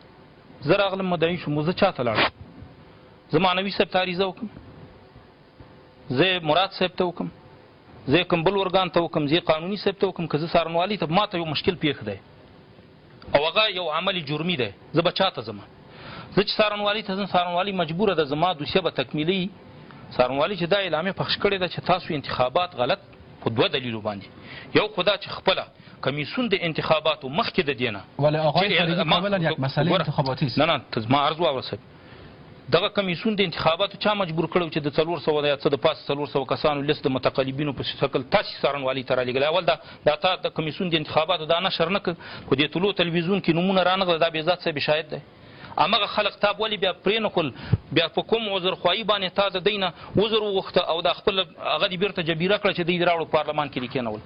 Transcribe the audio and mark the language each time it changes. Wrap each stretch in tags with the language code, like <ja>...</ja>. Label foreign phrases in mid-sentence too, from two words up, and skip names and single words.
<ps>زه راغلم مدعي شوم، زه چا ته لاړم؟ زه معنوي صاحب ته عریضه وکړم، زه مراد صاحب ته وکړم، زه کوم بل ارګان ته وکړم، زه قانوني صاحب ته وکړم، که زه څارنوالۍ ته ما ته یو مشکل پیښ دی او هغه یو عمل جرمي دی، زه به چا ته ځم؟ زه چې څارنوالۍ ته ځم، څارنوالۍ مجبوره ده زما دوسیه به تکمیلي. څارنوالۍ چې دا اعلامیه پخش کړې ده چې تاسو انتخابات غلط په دوه دلیلو باندې، یو خو دا چې خپله کمیسیون د انتخاباتو مخکې د دې نه</ps> <fa>ولې آقای فریدی کاملا یک مسئله انتخاباتي است.</fa> <ps>نه ما عرض واوره صاحب، دغه کمیسیون د انتخاباتو چا مجبور کړو چې د 400 یا څه د پاسه 400 کسانو لیست د متقلبینو په شکل تاسې څارنوالۍ ته رالیږلی؟ اول دا تا د کمیسیون د انتخاباتو دا نشر نه کړ، خو دې طلوع تلویزیون کې نومونه رانغله، دا بېذات صاحب شاهد دی. همغه خلک تا ولې بیا پرې نه کړل؟ بیا په کوم عذرخواهي باندې تا د دوی نه عذر وغوښته او دا خپل هغه دې بیرته جبیره کړه چې دوی راوړو پارلمان کې دې کېنول؟</ps>